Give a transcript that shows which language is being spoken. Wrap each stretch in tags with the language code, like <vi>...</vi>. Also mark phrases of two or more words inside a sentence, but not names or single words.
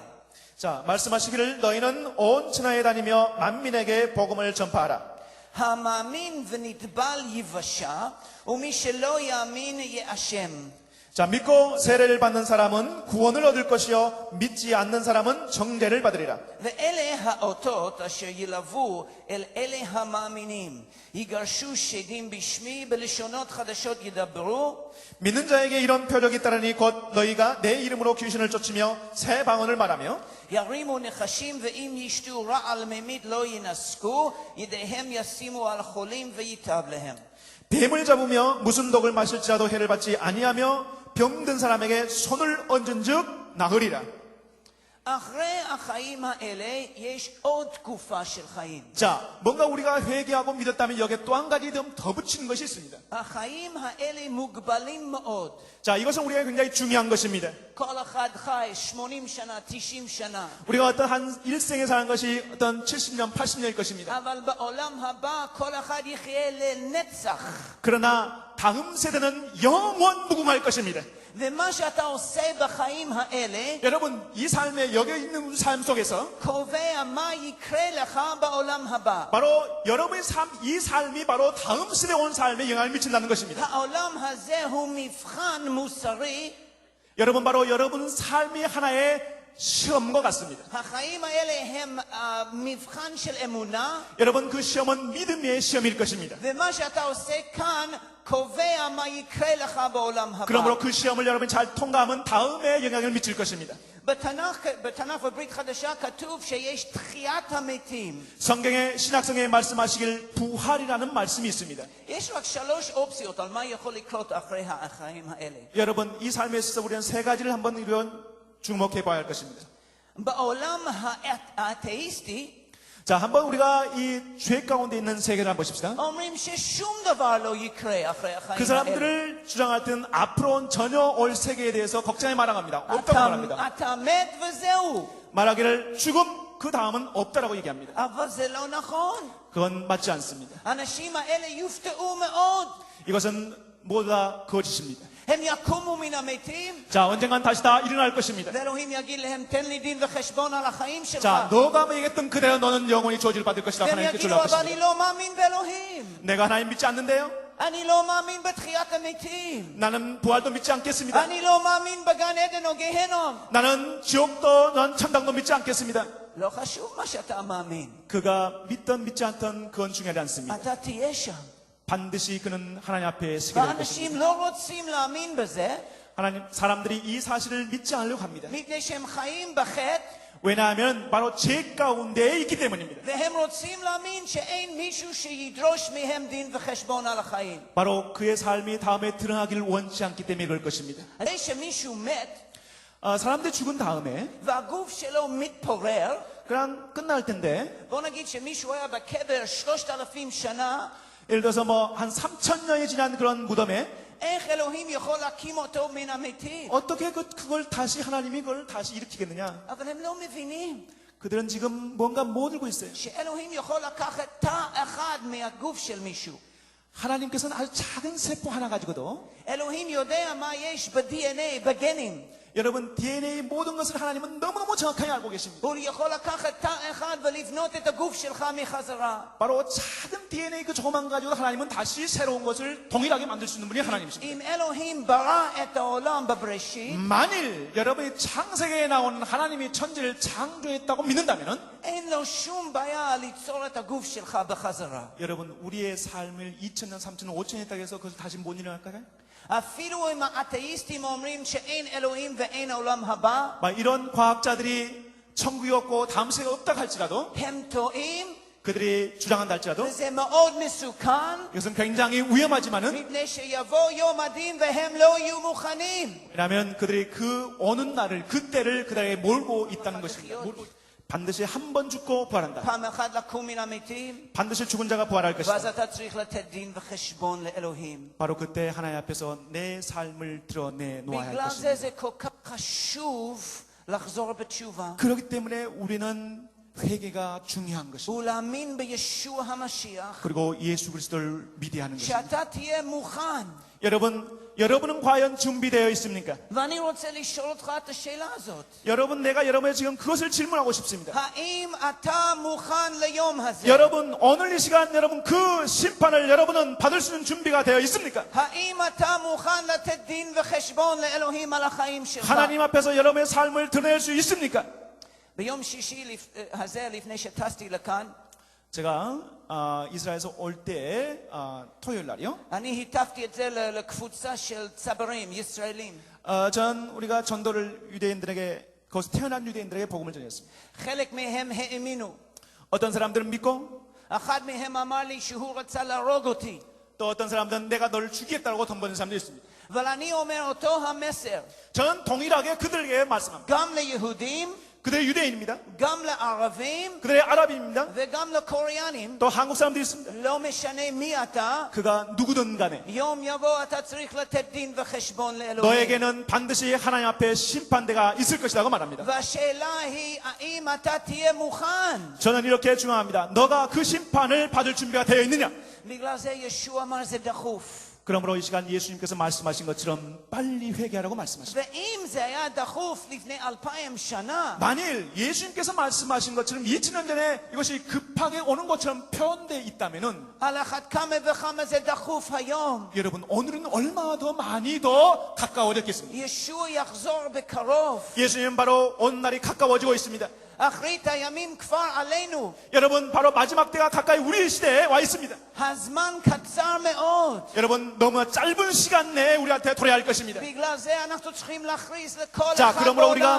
<ko>자, 말씀하시기를 너희는 온 천하에 다니며 만민에게 복음을 전파하라.</ko> <he>המאמין ונטבל יבשע, ומי שלא יאמין יאשם.</he> <ko>자, 믿고 세례를 받는 사람은 구원을 얻을 것이요 믿지 않는 사람은 정죄를 받으리라.</ko> <he>ואלה האותות אשר ילוו אל אלה המאמינים, יגרשו שדים בשמי, בלשונות חדשות ידברו.</he> <ko>믿는 자에게 이런 표적이 따르니 곧 너희가 내 이름으로 귀신을 쫓으며 새 방언을 말하며</ko> <he>ירימו נחשים, ואם ישתו רעל ממית לא ינסקו, ידיהם ישימו על חולים וייטב להם.</he> <ko>뱀을 잡으며 무슨 독을 마실지라도 해를 받지 아니하며 병든 사람에게 손을 얹은즉 나으리라.</ko> <he>אחרי החיים האלה יש עוד תקופה של חיים.</he> <ko>자, 뭔가 우리가 회개하고 믿었다면 여기에 또 한 가지 더 붙이는 것이 있습니다.</ko> <he>החיים האלה מוגבלים מאוד.</he> <ko>자, 이것은 우리가 굉장히 중요한 것입니다.</ko> <he>כל אחד חי 80 שנה, 90 שנה.</he> <ko>우리가 어떤 한 일생에 사는 것이 어떤 70년, 80년일 것입니다.</ko> <he>אבל בעולם הבא כל אחד יחיה לנצח.</he> <ko>그러나 다음 세대는 영원 무궁할 것입니다.</ko> <he>ומה שאתה עושה בחיים האלה</he> <ko>여러분, 이 삶에 여겨 있는 삶 속에서</ko> <he>קובע מה יקרה לך בעולם הבא.</he> <ko>바로 여러분의 삶, 이 삶이 바로 다음 세대에 온 삶에 영향을 미친다는 것입니다.</ko> <he>העולם הזה הוא מבחן מוסרי.</he> <ko>여러분, 바로 여러분 삶이 하나의 시험과 같습니다.</ko> <he>החיים האלה הם מבחן של אמונה.</he> <ko>여러분, 그 시험은 믿음의 시험일 것입니다.</ko> <he>ומה שאתה עושה כאן קובע מה יקרה לך בעולם הבא.</he> <ko>그러므로 그 시험을 여러분이 잘 통과하면 다음에 영향을 미칠 것입니다.</ko> <he>בתנ"ך בברית חדשה כתוב שיש תחיית המתים.</he> <ko>성경의 신약성에 말씀하시길 부활이라는 말씀이 있습니다.</ko> <he>יש רק 3 אופציות על מה יכול לקרות אחרי החיים האלה.</he> <ko>여러분, 이 삶에 있어서 우리는 3가지를 한번 우리는 주목해 봐야 할 것입니다.</ko> <he>בעולם האתאיסטי</he> <ko>자, 한번 우리가 이 죄 가운데 있는 세계를 한번 보십시다.</ko> <he>אומרים ששום דבר לא יקרה אחרי</he> <ko>그</ko> <he>החיים האלה.</he> <ko>사람들을 주장할 때는 앞으로는 전혀 올 세계에 대해서 걱정이 말합니다. 없다고 말합니다.</ko> <he>אתה מת וזהו.</he> <ko>말하기를 죽음 그 다음은 없다라고 얘기합니다.</ko> <he>אבל זה לא נכון.</he> <ko>그건 맞지 않습니다.</ko> <he>האנשים האלה יופתעו מאוד.</he> <ko>이것은 모두 다 거짓입니다.</ko> <he>הם יקומו מן המתים.</he> <ko>자, 언젠간 다시 다 일어날 것입니다.</ko> <he>ואלוהים יגיד להם, תן לי דין וחשבון על החיים שלך.</he> <ko>자, 너가 얘기했던 그대로 너는 영원히 저주를 받을 것이다.</ko> <he>והם</he> <ko>하나님께</ko> <he>יגידו,</he> <ko>주려고</ko> <he>אבל אני</he> <ko>하십니다.</ko> <he>לא מאמין באלוהים.</he> <ko>내가 하나님 믿지 않는데요?</ko> <he>אני לא מאמין בתחיית המתים.</he> <ko>나는 부활도 믿지 않겠습니다.</ko> <he>אני לא מאמין בגן עדן או גיהנום.</he> <ko>나는 지옥도 난 천당도 믿지 않겠습니다.</ko> <he>לא חשוב מה שאתה מאמין.</he> <ko>그가 믿던 믿지 않던 그건 중요하지 않습니다.</ko> <he>אתה תהיה שם.</he> <ko>반드시 그는 하나님 앞에 서게 될</ko> <he>ואנשים</he> <ko>것입니다.</ko> <he>לא רוצים להאמין בזה,</he> <ko>하나님, 사람들이 이 사실을 믿지 않으려고 합니다.</ko> <he>מפני שהם חיים בחטא,</he> <ko>왜냐하면 바로 죄 가운데에 있기 때문입니다.</ko> <he>והם רוצים להאמין שאין מישהו שידרוש מהם דין וחשבון על החיים.</he> <ko>바로 그의 삶이 다음에 드러나기를 원치 않기 때문에 그럴 것입니다.</ko> <he>אחרי שמישהו מת,</he> <ko>사람들이 죽은 다음에</ko> <he>והגוף שלו מתפורר,</he> <ko>그냥 끝날 텐데</ko> <he>בוא נגיד שמישהו היה בקבר 3,000 שנה,</he> <ko>예를 들어서 뭐 한 3,000년이 지난 그런 무덤에</ko> <he>איך אלוהים יכול להקים אותו מן המתים?</he> <ko>어떻게 그걸 다시 하나님이 그걸 다시 일으키겠느냐?</ko> <he>אבל הם לא מבינים</he> <ko>그들은 지금 뭔가 못 들고 있어요.</ko> <he>שאלוהים יכול לקחת תא אחד מהגוף של מישהו.</he> <ko>하나님께서는 아주 작은 세포 하나 가지고도</ko> <he>אלוהים יודע מה יש ב-DNA, בגנים.</he> <ko>여러분 DNA 모든 것을 하나님은 너무너무 정확하게 알고 계십니다.</ko> <he>הוא יכול לקחת תא אחד ולבנות את הגוף שלך מחזרה.</he> <ko>바로 작은 DNA 그 조그만 가지고 하나님은 다시 새로운 것을 동일하게 만들 수 있는 분이 하나님이십니다.</ko> <he>אם אלוהים ברא את העולם בבראשית,</he> <ko>만일 여러분이 창세기에 나오는 하나님이 천지를 창조했다고 믿는다면</ko> <he>אין לו שום בעיה ליצור את הגוף שלך בחזרה.</he> <ko>여러분 우리의 삶을 2,000년, 3,000년, 5,000년 했다고 해서 그것을 다시 못 일어날까요?</ko> <he>אפילו אם האתאיסטים אומרים שאין אלוהים ואין העולם הבא,</he> <ko>막 이런 과학자들이 천국이 없고 다음 세계가 없다고 할지라도</ko> <he>הם טועים,</he> <ko>그들이 주장한다 할지라도</ko> <he>וזה מאוד מסוכן,</he> <ko>이것은 굉장히 위험하지만은</ko> <he>מפני שיבוא יום הדין והם לא יהיו מוכנים.</he> <ko>왜냐하면 그들이 그 오는 날을 그때를 그들에게 몰고 있다는 것입니다. 반드시 한 번 죽고 부활한다.</ko> <he>פעם אחת לקום מן המתים,</he> <ko>반드시 죽은 자가 부활할</ko> <he>ואז</he> <ko>것이다.</ko> <he>אתה צריך לתת דין וחשבון לאלוהים.</he> <ko>바로 그때 하나님 앞에서 내 삶을 드러내 놓아야 할</ko> <he>בגלל זה</he> <ko>것입니다.</ko> <he>זה כל כך חשוב לחזור בתשובה.</he> <ko>그렇기 때문에 우리는 회개가 중요한 것입니다.</ko> <he>ולהאמין בישוע המשיח,</he> <ko>그리고 예수 그리스도를 믿어야 하는 것입니다.</ko> <he>שאתה תהיה מוכן.</he> <ko>여러분은 과연 준비되어 있습니까?</ko> <he>ואני רוצה לשאול אותך את השאלה הזאת.</he> <ko>내가 여러분의 지금 그것을 질문하고 싶습니다.</ko> <he>האם אתה מוכן ליום הזה?</he> <ko>여러분, 오늘 이 시간 여러분 그 심판을 여러분은 받을 수 있는 준비가 되어 있습니까?</ko> <he>האם אתה מוכן לתת דין וחשבון לאלוהים על החיים שלך?</he> <ko>하나님 앞에서 여러분의 삶을 드러낼 수 있습니까?</ko> <he>ביום שישי הזה, לפני שטסתי לכאן,</he> <ko>제가 이스라엘에서 올 때 토요일 날이요.</ko> <he>אני היטפתי את זה לקבוצה של צברים, ישראלים.</he> <ko>우리가 전도를 유대인들에게 거기서 태어난 유대인들에게 복음을 전했습니다.</ko> <he>חלק מהם האמינו.</he> <ko>어떤 사람들은 믿고</ko> <he>אחד מהם אמר לי שהוא רצה להרוג אותי.</he> <ko>또 어떤 사람들은 내가 너를 죽이겠다고 돈 버는 사람도 있습니다.</ko> <he>אבל אני אומר אותו המסר.</he> <ko>저는 동일하게 그들에게 말씀합니다.</ko> <he>גם ליהודים,</he> <ko>그들의 유대인입니다.</ko> <he>גם לערבים,</he> <ko>그들의 아랍인입니다.</ko> <he>וגם לקוריאנים.</he> <ko>또 한국 사람도 있습니다.</ko> <he>לא משנה מי אתה,</he> <ko>그가 누구든 간에</ko> <he>יום יבוא אתה צריך לתת דין וחשבון לאלוהים.</he> <ko>너에게는 반드시 하나님 앞에 심판대가 있을 것이라고 말합니다.</ko> <he>והשאלה היא, האם אתה תהיה מוכן?</he> <ko>저는 이렇게 중요합니다. 너가 그 심판을 받을 준비가 되어 있느냐?</ko> <he>בגלל זה ישוע אמר זה דחוף.</he> <ko>그러므로 이 시간 예수님께서 말씀하신 것처럼 빨리 회개하라고 말씀하십니다.</ko> <he>ואם זה היה דחוף לפני 2000 שנה,</he> <ko>만일 예수님께서 말씀하신 것처럼 2000년 전에 이것이 급하게 오는 것처럼 표현되어 있다면은</ko> <he>על אחת כמה וכמה זה דחוף היום.</he> <ko>여러분 오늘은 얼마나 더 많이 더 가까워졌겠습니까?</ko> <he>ישוע יחזור בקרוב.</he> <ko>예수님 바로 온 날이 가까워지고 있습니다.</ko> <he>אחרית הימים כבר עלינו.</he> <ko>여러분 바로 마지막 때가 가까이 우리 시대에 와 있습니다.</ko> <he>הזמן קצר מאוד.</he> <ko>여러분 너무 짧은 시간 내에 우리한테 돌아야 할 것입니다.</ko> <he>בגלל זה אנחנו צריכים להכריז לכל</he> <ko>자,</ko> <he>אחד</he> <ko>그러므로 우리가</ko>